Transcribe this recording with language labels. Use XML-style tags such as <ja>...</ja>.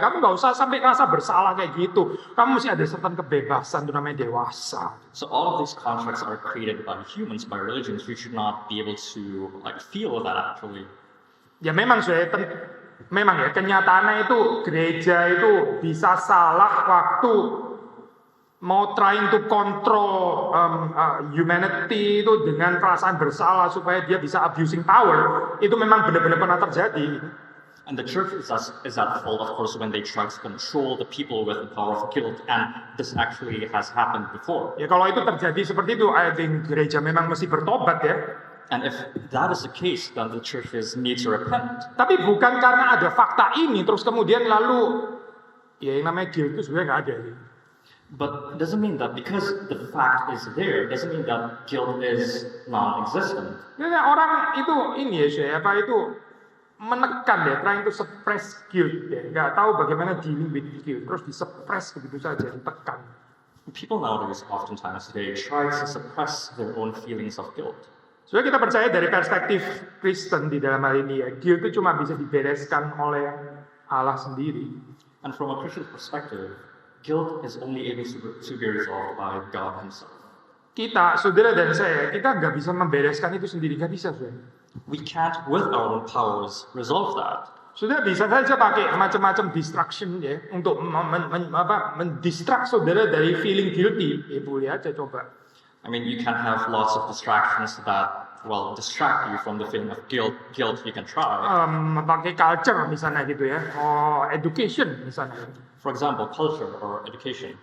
<id>Kamu nggak usah sampai rasa bersalah kayak gitu. Kamu mesti ada certain kebebasan, itu namanya dewasa.</id> <en>So all of these contracts are created by humans, by religions. We should not be able to feel that actually.</en> <id>Ya memang ya kenyataannya itu gereja itu bisa salah waktu mau</id> <en>trying to control humanity</en> <id>itu dengan perasaan bersalah supaya dia bisa</id> <en>abusing power,</en> <id>itu memang benar-benar pernah terjadi.</id> <en>And the church is at fault, of course, when they try to control the people with the power of guilt, and this actually has happened before.</en> <id>Ya kalau itu terjadi seperti itu,</id> <en>I think</en> <id>gereja memang mesti bertobat ya.</id> <en>And if that is the case, then the churches need to repent.</en> <id>Tapi bukan karena ada fakta ini terus kemudian lalu ya yang namanya guilt itu sebenarnya nggak ada.</id> <en>But it doesn't mean that because the fact is there, it doesn't mean that guilt is non-existent.</en> <id>Ya, orang itu ini ya, menekan ya,</id> <en>trying to suppress guilt</en> <id>ya, nggak tahu bagaimana</id> <en>dealing with guilt,</en> <id>terus disuppress begitu saja, ditekan.</id> <en>People nowadays oftentimes they try to suppress their own feelings of guilt.</en> <id>So kita percaya dari perspektif Kristen di dalam hal ini ya, guilt itu cuma bisa dibereskan oleh Allah sendiri.</id> <en>And from a Christian perspective, guilt is only able to be resolved by God Himself.</en> <id>Kita, saudara dan saya, kita nggak bisa membereskan itu sendiri, nggak bisa, saudara.</id> <en>We can't, with our own powers, resolve that.</en> <id>Saudara bisa saja pakai macam-macam distraction ya untuk mendistract saudara dari</id> <en>feeling guilty.</en> <id>Ya boleh aja coba.</id> <en>I mean, you can have lots of distractions that distract you from the feeling of guilt. You can try.</en> <id>Pakai culture misalnya gitu ya, education misalnya.</id> <en>For example, culture or education.</en>